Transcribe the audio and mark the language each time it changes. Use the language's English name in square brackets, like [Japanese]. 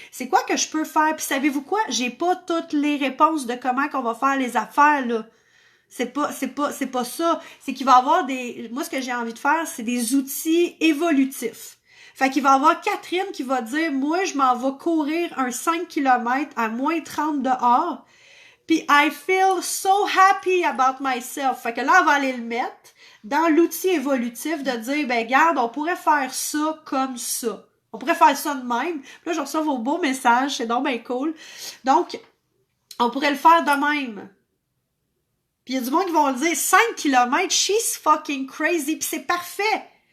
[French] C'est quoi que je peux faire? Puis savez-vous quoi? J'ai pas toutes les réponses de comment qu'on va faire les affaires, là. C'est pas ça. C'est qu'il va y avoir moi, ce que j'ai envie de faire, c'est des outils évolutifs. Fait qu'il va y avoir Catherine qui va dire, moi, je m'en vais courir un 5 km à moins 30 dehors. [English] Puis I feel so happy about myself. [French] Fait que là, on va aller le mettre dans l'outil évolutif de dire, ben, regarde, on pourrait faire ça comme ça. On pourrait faire ça de même. Puis là, je reçois vos beaux messages. C'est donc bien cool. Donc, on pourrait le faire de même. Puis il y a du monde qui vont le dire, 5 km, [English] she's fucking crazy. [French] Puis c'est parfait.